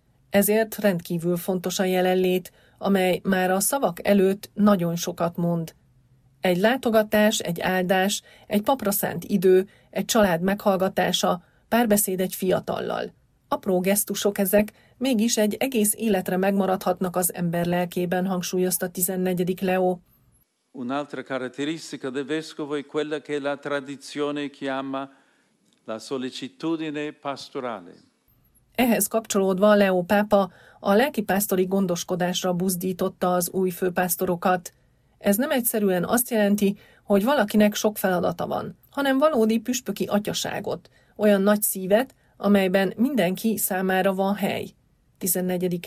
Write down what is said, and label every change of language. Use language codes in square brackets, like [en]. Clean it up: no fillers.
[hu] Ezért rendkívül fontos a jelenlét, amely már a szavak előtt nagyon sokat mond. Egy látogatás, egy áldás, egy papra szánt idő, egy család meghallgatása, párbeszéd egy fiatallal. Apró gesztusok ezek, mégis egy egész életre megmaradhatnak az ember lelkében, hangsúlyozta 14. Leó. [it] Un'altra caratteristica del vescovo è quella che la tradizione chiama la sollecitudine pastorale. [hu] Ehhez kapcsolódva Leó pápa a lelkipásztori gondoskodásra buzdította az új főpásztorokat. Ez nem egyszerűen azt jelenti, hogy valakinek sok feladata van, hanem valódi püspöki atyaságot, olyan nagy szívet, amelyben mindenki számára van hely. 14.